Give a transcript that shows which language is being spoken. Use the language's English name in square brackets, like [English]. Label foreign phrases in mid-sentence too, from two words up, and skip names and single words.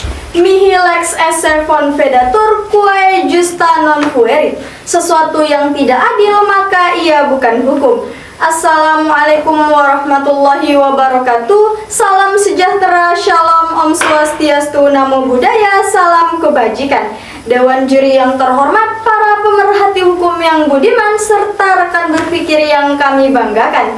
[Latin] Mihi lex esse vedatur quae justa non fuerit. [Indonesian] Sesuatu yang tidak adil maka ia bukan hukum. [Arabic] السلام عليكم ورحمة الله وبركاته. [Indonesian] Salam sejahtera, shalom, [Sanskrit] om swastiastu, [Pali] namo buddhaya, [Indonesian] salam kebajikan. Dewan juri yang terhormat, para pemerhati hukum yang budiman, serta rekan berpikir yang kami banggakan.